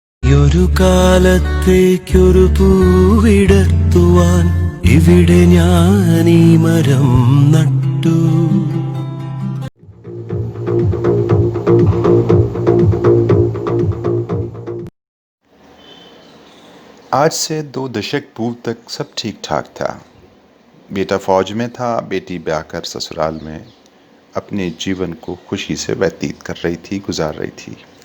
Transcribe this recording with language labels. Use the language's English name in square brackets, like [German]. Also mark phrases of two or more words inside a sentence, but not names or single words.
[Malayalam] ഈയൊരു കാലത്തേക്കൊരു പൂവിടർത്തുവാൻ ഇവിടെ ഞാൻ ഈ മരം നട്ടു. [Hindi] आज से 2 दशक पूर्व तक सब ठीक ठाक था। बेटा फौज में था, बेटी ब्याहकर ससुराल में अपने जीवन को खुशी से व्यतीत कर रही थी, गुजार रही थी।